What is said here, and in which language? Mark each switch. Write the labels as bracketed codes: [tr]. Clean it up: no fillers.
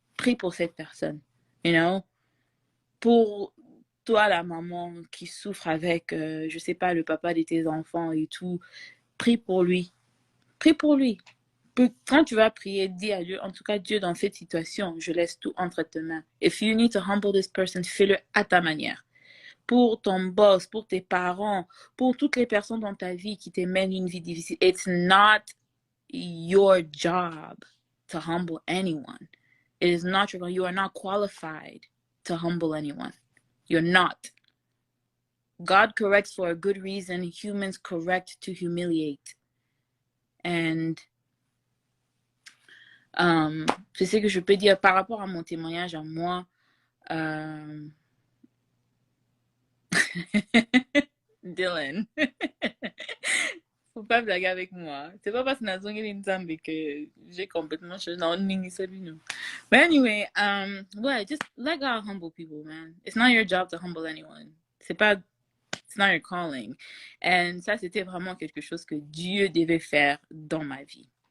[fr] Prie pour cette personne. [en] You know? [fr] Pour toi, la maman qui souffre avec, je sais pas, le papa de tes enfants et tout, prie pour lui. Prie pour lui. Quand tu vas prier, dis à Dieu, en tout cas, Dieu, dans cette situation, je laisse tout entre tes mains. [en] If you need to humble this person, [fr] fais-le à ta manière. Pour ton boss, pour tes parents, pour toutes les personnes dans ta vie qui te mènent une vie difficile. [en] It's not your job to humble anyone. It is not your, you are not qualified to humble anyone. You're not. God corrects for a good reason. Humans correct to humiliate. [fr] And c'est ce que je peux dire par rapport à mon témoignage à moi. Dylan. Faut pas blaguer avec moi. C'est pas parce que que j'ai complètement changé. [en] Non, but anyway, ouais, just let God humble people, man. It's not your job to humble anyone. It's not your calling. [fr] And ça, c'était vraiment quelque chose que Dieu devait faire dans ma vie.